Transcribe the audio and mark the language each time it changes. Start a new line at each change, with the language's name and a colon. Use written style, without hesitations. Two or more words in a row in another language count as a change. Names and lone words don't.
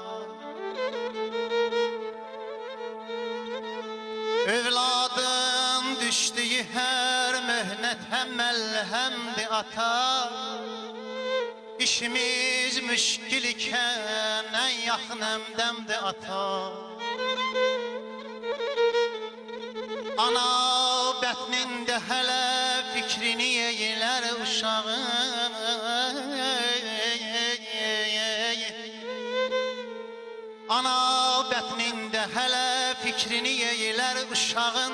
Turkish: Evladım düştüğü her mühnete melhemdir ata. İşimiz müşkil iken en yakın emdemdir ata.
Azerbaijani: Ana bətnində hələ fikrini eylər uşağın. Ana bətnində hələ fikrini eylər uşağın.